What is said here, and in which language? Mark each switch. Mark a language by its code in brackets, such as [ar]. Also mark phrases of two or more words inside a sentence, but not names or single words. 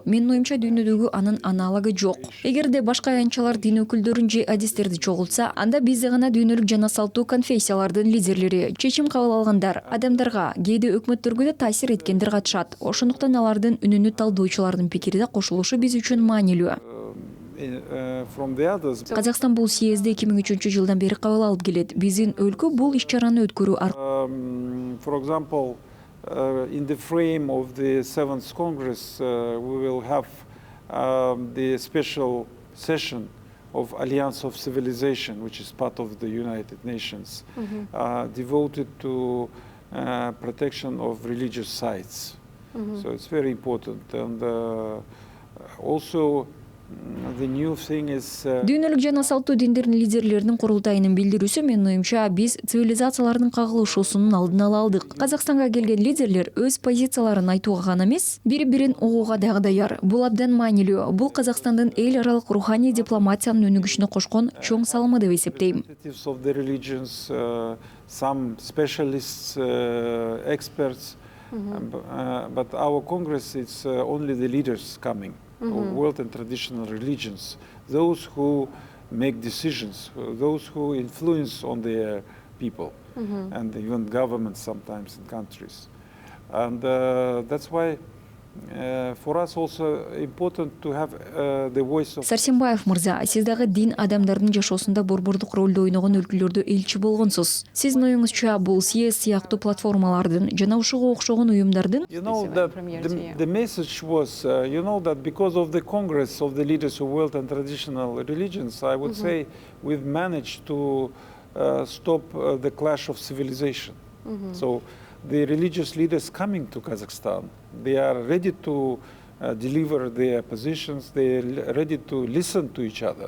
[ky] Менин оюмча дүйнөдөгү анын аналогу жок. Эгерде башка аянтчалар дин өкүлдөрүн же адистерди чогултса, анда бизде гана дүйнөлүк жана салттуу конфессиялардын лидерлери, чечим кабыл алгандар, адамдарга, кээде өкмөттөргө да таасир эткендер катышат. Ошондуктан алардын үнүнү талдоочулардын пикири да кошулушу биз үчүн маанилүү. Казакстан бул съезди 2003 жылдан бери кабыл алып келет. Биздин өлкө бул иш-чараны өткөрүү [en] For example, in the frame of the 7th Congress, we will have the special session of Alliance of Civilization, which is part of the United Nations, devoted to protection of religious sites. So it's very important. And also The new thing is [ky] Дүйнөлүк жана салттуу диндердин лидерлеринин курултайынын билдирүүсү менин оюмча биз цивилизациялардын кагылышуусунун алдын ала алдык. Казакстанга келген лидерлер өз позицияларын айтууга гана эмес, бири-бирин угууга дагы даяр. Бул абдан маанилүү. Бул Казакстандын эл аралык руханий дипломатиянын өнүгүшүнө кошкон чоң салымы деп эсептейм. [en] Of the religions, some specialists, experts, but our Congress is only the leaders coming. Of world and traditional religions, those who make decisions, those who influence on their people, and even governments sometimes in countries. And that's why for us also important to have the voice of... [ky] Сарсенбаев мырза, сиз дагы дин адамдардын жашоосунда борбордук ролду ойногон өлкөлөрдө элчи болгонсуз. Сиздин оюңузча бул съезд сыяктуу платформалардын жана ушуга окшогон уюмдардын... [en] You know, the message was, you know, that because of the Congress of the leaders of world and traditional religions, I would say we've managed to stop the clash of civilization. So the religious leaders coming to Kazakhstan, they are ready to deliver their positions, they are ready to listen to each other.